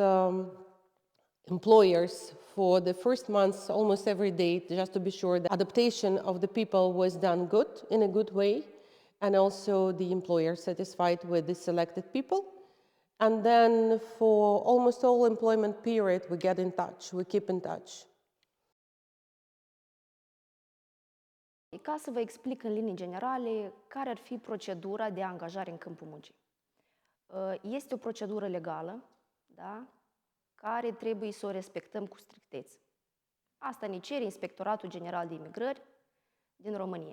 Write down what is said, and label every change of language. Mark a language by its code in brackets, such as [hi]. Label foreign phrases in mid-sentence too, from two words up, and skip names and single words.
[en] employers for the first months almost every day, just to be sure the adaptation of the people was done good, in a good way, and also the employer satisfied with the selected people. And then for almost all employment period, we get in touch, we keep in touch. [ro] Ca să vă explic în linii generale care ar fi procedura de angajare în câmpul muncii. Este o procedură legală, da? Care trebuie să o respectăm cu strictețe. Asta ne cere Inspectoratul General de Imigrări din România.